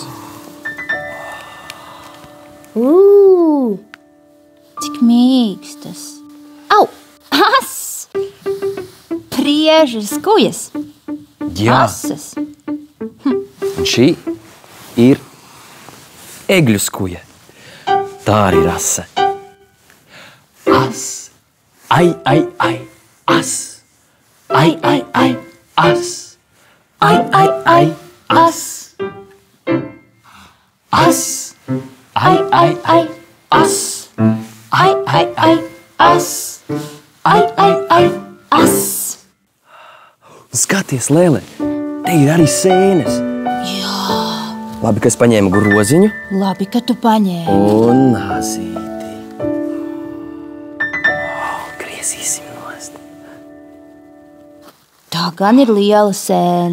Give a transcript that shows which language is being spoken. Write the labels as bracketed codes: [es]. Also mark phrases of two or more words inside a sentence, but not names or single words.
[lv] Cik mīkstas. Au, as! Priežas kujas. Jā, Asas. un šī ir egļu skuja. Tā arī rasa. As, ai, as. Ai, as. Ai, as. As, ai, as. Ai, as. Ai, as. Skaties, Lele, te ir arī sēnes. Jā. Labi, ka es paņēmu groziņu Labi, ka tu paņēmi. un nazīti. Griezīsim nost. Tā gan ir liela sēne.